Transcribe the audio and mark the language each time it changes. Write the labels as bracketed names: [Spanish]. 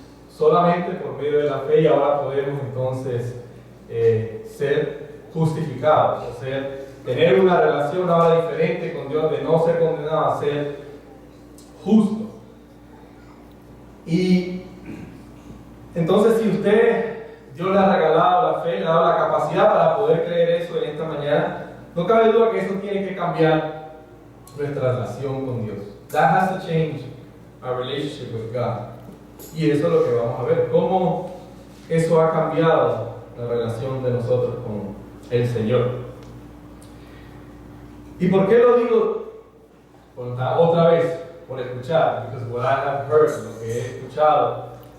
[Spanish] solamente por medio de la fe, y ahora podemos entonces ser justificados, o tener una relación ahora diferente con Dios, de no ser condenado a ser justo. Y entonces, si Dios le ha regalado la fe, le ha dado la capacidad para poder creer eso en esta mañana, no cabe duda que eso tiene que cambiar nuestra relación con Dios. [English] That has to change our relationship with God. [Spanish] Y eso es lo que vamos a ver, cómo eso ha cambiado la relación de nosotros con el Señor. ¿Y por qué lo digo? Otra vez, por escuchar, [English] because what I have heard, [Spanish] lo que he escuchado.